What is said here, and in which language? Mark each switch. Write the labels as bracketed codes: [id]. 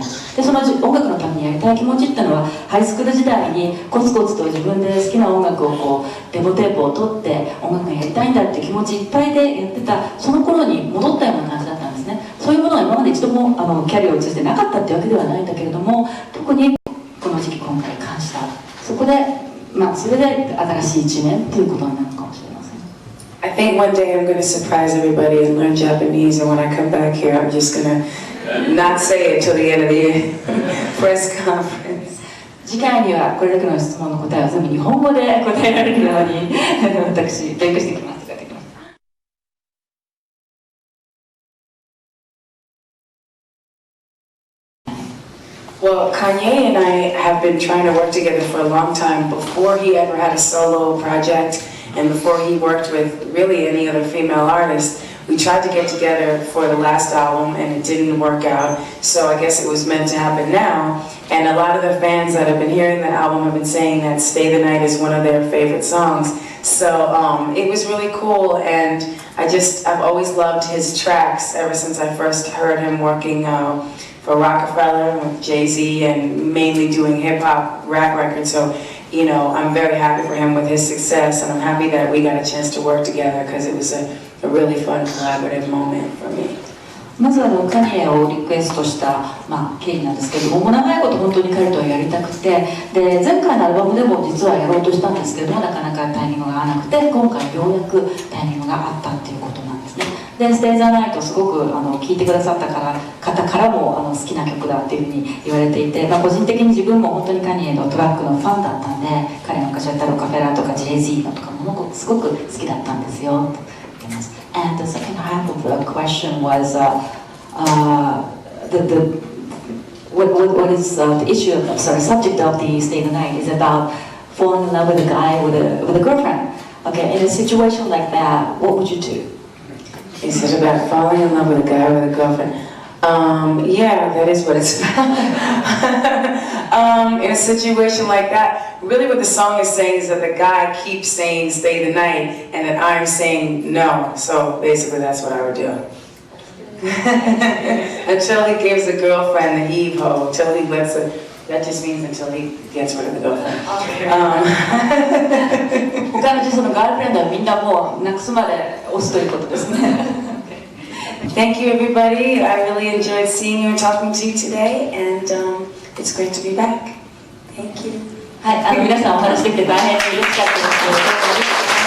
[ja] でその音楽のためにやりたい気持ちっていうのはハイスクール時代にコツコツと自分で好きな音楽をデモテープを取って音楽がやりたいんだっていう気持ちいっぱいでやってたその頃に戻ったような感じだったんですね。そういうものは今まで一度もキャリアを通じてなかったっていうわけではないんだけれども、特にこの時期今回感じた。そこでそれで新しい一面っていうことになるかもしれない。 [en] I think one day I'm going to surprise everybody and learn Japanese, and when I come back here, I'm just going to not say it till the end of the press conference. [ja] 次回にはこれだけの質問の答えを全部日本語で答えられるように私勉強してきます。 [en] Well, Kanye and I have been trying to work together for a long time before he ever had a solo project. And before he worked with really any other female artist. We tried to get together for the last album and it didn't work out, so I guess it was meant to happen now. And a lot of the fans that have been hearing the album have been saying that Stay the Night is one of their favorite songs. So it was really cool, and I've always loved his tracks ever since I first heard him working for Rockefeller with Jay-Z and mainly doing hip-hop rap records. So you know, I'm very happy for him with his success, and I'm happy that we got a chance to work together because it was a really fun collaborative moment for me. [ja] まずカニエをリクエストした、経緯なんですけども、長いこと本当に彼とはやりたくて、で前回のアルバムでも実はやろうとしたんですけども、なかなかタイミングが合わなくて、今回ようやくタイミングがあったっていうことなんですね。で、Stay the Nightすごく聴いてくださった方からも好きな曲だっていうふうに言われていて、個人的に自分も本当にカニエのトラックのファンだったんで、彼の昔やったロカフェラとか Jay-Z のとかもすごく好きだったんですよと言ってます。 [en] And the second half of the question was what is the issue of, subject of the Stay the Night is about falling in love with a guy with a girlfriend. Okay, in a situation like that, what would you do? Is it about falling in love with a guy or with a girlfriend? Yeah, that is what it's about. In a situation like that, really what the song is saying is that the guy keeps saying stay the night, and that I'm saying no. So basically that's what I would do. Until he gives the girlfriend the heave-ho, until he lets it, that just means until he gets rid of the girlfriend. [ja] 他のそのガールフレンドはみんなもうなくすまで押すということですね。 [en] Thank you, everybody. I really enjoyed seeing you and talking to you today, and it's great to be back. Thank you. [ja] はい、皆さんお話できて大変嬉しかったです。